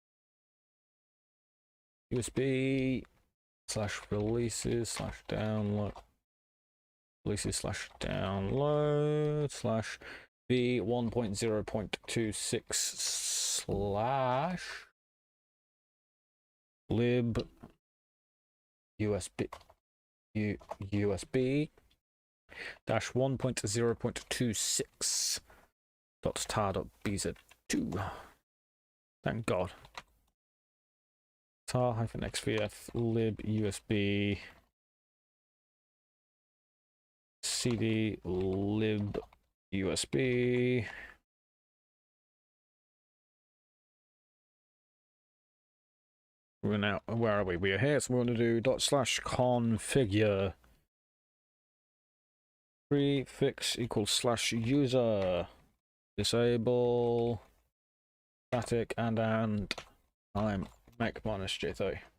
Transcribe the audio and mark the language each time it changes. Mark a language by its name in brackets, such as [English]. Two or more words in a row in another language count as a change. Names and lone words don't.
[English] USB/releases/download v1.0.26/lib USB -1.0.26.tar.bz2. Thank God. tar-xvf lib USB cd lib USB we're now, where are we? We are here, so we're going to do /configure prefix equals /user disable static and time make -j3.